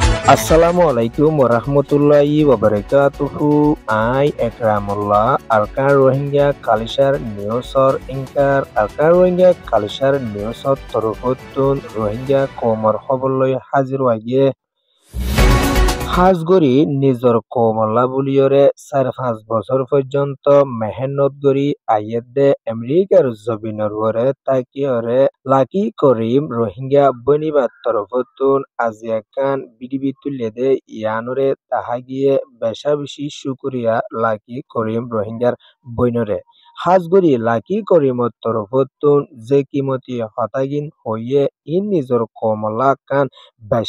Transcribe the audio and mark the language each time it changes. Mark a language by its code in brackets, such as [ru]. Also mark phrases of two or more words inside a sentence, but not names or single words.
[ar] السلام عليكم ورحمة الله وبركاته. [rhg] I Ekramullah Arkan Rohingya Culture Newsor Inkar Arkan Rohingya Culture Newsor Torofotun Rohingya Komor Hoboloi Hazir Waye হাজগরি নিজর কোমলা বুলিয়রে ৪-৫ বছর পর্যন্ত মেহনত গরি আইয়েদে আমেরিকার জবিনর ওরে তাকিয়রে লাকি করিম রোহিঙ্গা বনিবার তরফতুন আজিয়া খান বিডিবি তুলেদে ইয়ানরে তাহা গিয়ে বেশা বেশি শুকুরিয়া লাকি করিম রোহিঙ্গার বইনরে হাজগরি লাকি করিমর তরফতুন যে কিমতি হতাগিন হইয়ে ইন নিজর কোমলা খান বেশা